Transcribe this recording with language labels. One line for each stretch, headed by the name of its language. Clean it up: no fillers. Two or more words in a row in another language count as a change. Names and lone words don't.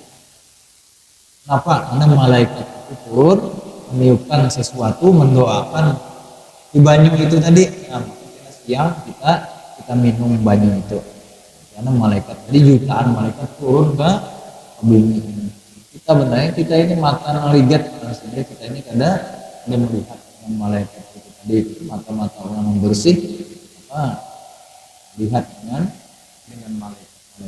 Indonesian: Kenapa? Karena malaikat itu turun meniupkan sesuatu, mendoakan di banyu itu tadi. Nah, siang kita minum banyu itu. Karena malaikat tadi jutaan malaikat turun ke bumi ini. Kita ini mata ngelihat, sehingga kita ini ada melihat dengan malaikat itu tadi, mata-mata orang yang bersih, lihat dengan malaikat.